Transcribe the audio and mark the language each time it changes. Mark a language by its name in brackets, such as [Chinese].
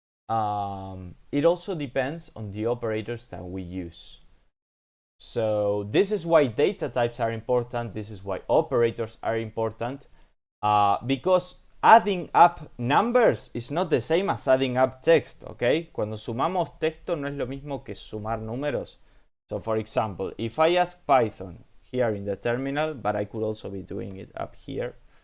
[English] It also depends on the operators that we use. So this is why data types are important, this is why operators are important, because adding up numbers is not the same as adding up text, okay? [Spanish] Cuando sumamos texto no es lo mismo que sumar números. [English] So for example, if I ask Python here in the terminal, but I could also be doing it up here.